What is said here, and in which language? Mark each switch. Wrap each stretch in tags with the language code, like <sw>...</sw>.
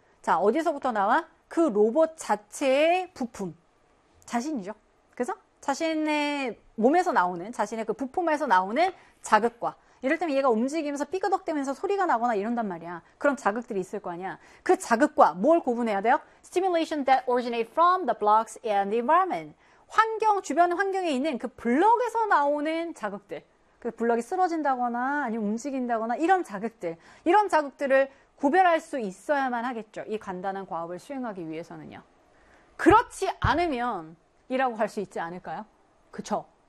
<ko>자, 어디서부터 나와? 그 로봇 자체의 부품. 자신이죠. 그래서 자신의 몸에서 나오는, 자신의 그 부품에서 나오는 자극과. 이럴 때면 얘가 움직이면서 삐그덕대면서 소리가 나거나 이런단 말이야. 그런 자극들이 있을 거 아니야. 그 자극과 뭘 구분해야 돼요?</ko> <en>Stimulation that originate from the blocks and the environment.</en> <ko>환경, 주변 환경에 있는 그 블럭에서 나오는 자극들. 그 블럭이 쓰러진다거나 아니면 움직인다거나 이런 자극들. 이런 자극들을 구별할 수 있어야만 하겠죠. 이 간단한 과업을 수행하기 위해서는요. 그렇지 않으면 이라고 할수 있지 않을까요? 그쵸?</ko>